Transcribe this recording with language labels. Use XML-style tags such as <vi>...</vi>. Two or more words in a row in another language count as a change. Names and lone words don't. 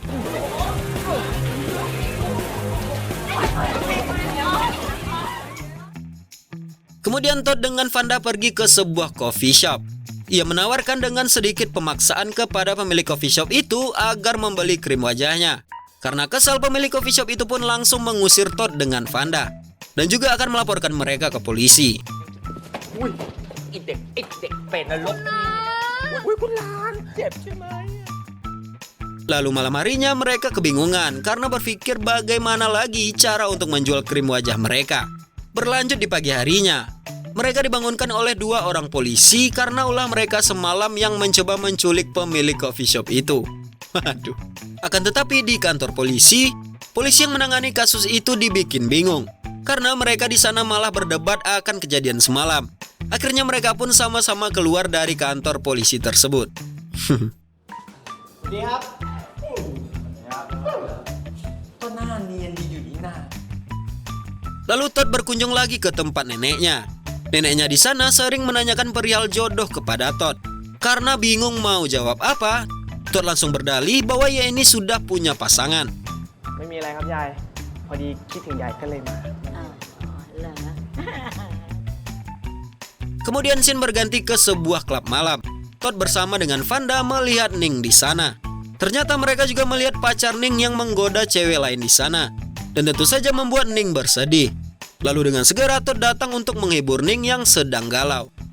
<id>Kemudian Todd dengan Vanda pergi ke sebuah</id> <en>coffee shop.</en> <id>Ia menawarkan dengan sedikit pemaksaan kepada pemilik</id> <en>coffee shop</en> <id>itu agar membeli krim wajahnya. Karena kesal, pemilik</id> <en>coffee shop</en> <id>itu pun langsung mengusir Todd dengan Vanda. Dan juga akan melaporkan mereka ke polisi.</id> <th>อุ้ยไอเด็กเป็นนรกนี่อุ้ยคุณหลานเจ็บใช่ไหม</th> <id>Lalu malam harinya mereka kebingungan karena berpikir bagaimana lagi cara untuk menjual krim wajah mereka. Berlanjut di pagi harinya, mereka dibangunkan oleh 2 orang polisi karena ulah mereka semalam yang mencoba menculik pemilik</id> <en>coffee shop</en> <id>itu. Waduh. Akan tetapi di kantor polisi yang menangani kasus itu dibikin bingung karena mereka di sana malah berdebat akan kejadian semalam. Akhirnya mereka pun sama-sama keluar dari kantor polisi tersebut.</id> <th>ดีครับก็หน้าเนียนดีอยู่นี่นา</th> <id>Lalu Todd berkunjung lagi ke tempat neneknya. Neneknya di sana sering menanyakan perihal jodoh kepada Todd. Karena bingung mau jawab apa, Todd langsung berdalih bahwa ia ini sudah punya pasangan.</id> <th>ไม่มีอะไรครับยายพอดีคิดถึงยายก็เลยมา</th> <id>Kemudian scene berganti ke sebuah klub malam. Todd bersama dengan Vanda melihat Ning di sana. Ternyata mereka juga melihat pacar Ning yang menggoda cewek lain di sana. Dan tentu saja membuat Ning bersedih. Lalu dengan segera Todd datang untuk menghibur Ning yang sedang galau.</id>